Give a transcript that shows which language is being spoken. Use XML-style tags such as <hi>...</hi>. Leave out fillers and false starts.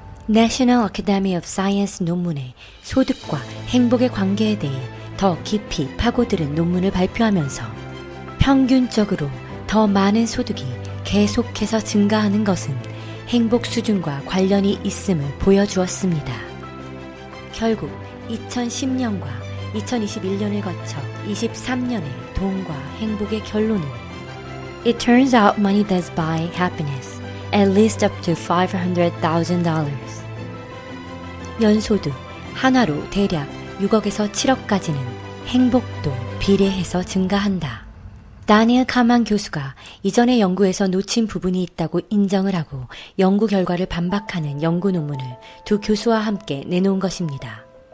<ko>National Academy of Science 논문에 소득과 행복의 관계에 대해 더 깊이 파고드는 논문을 발표하면서 평균적으로 더 많은 소득이 계속해서 증가하는 것은 행복 수준과 관련이 있음을 보여주었습니다. 결국 2010년과 2021년을 거쳐 23년의 돈과 행복의 결론은</ko> <en>It turns out money does buy happiness, at least up to $500,000.</en> <ko>연소득 하나로 대략 6억에서 7억까지는 행복도 비례해서 증가한다. 다니엘 칸만 교수가 이전의 연구에서 놓친 부분이 있다고 인정을 하고 연구 결과를 반박하는 연구 논문을 두 교수와 함께 내놓은 것입니다.</ko>